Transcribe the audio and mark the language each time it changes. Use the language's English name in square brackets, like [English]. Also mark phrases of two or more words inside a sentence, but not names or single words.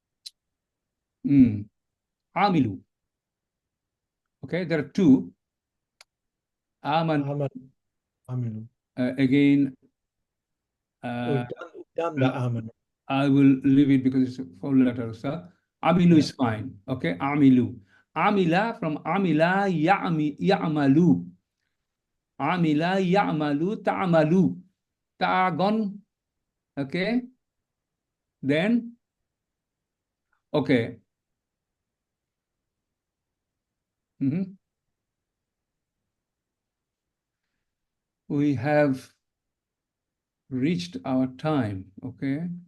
[English] Amilu. Okay, there are two. Amilu. Again, I will leave it because it's a four letter, sir. Amilu is fine. Okay, Amilu. [Arabic] Amila [English] from [Arabic] عمل يعمل. عمل يعمل تعمل. Ta'gon. [English] Okay. Then, okay. We have reached our time, okay?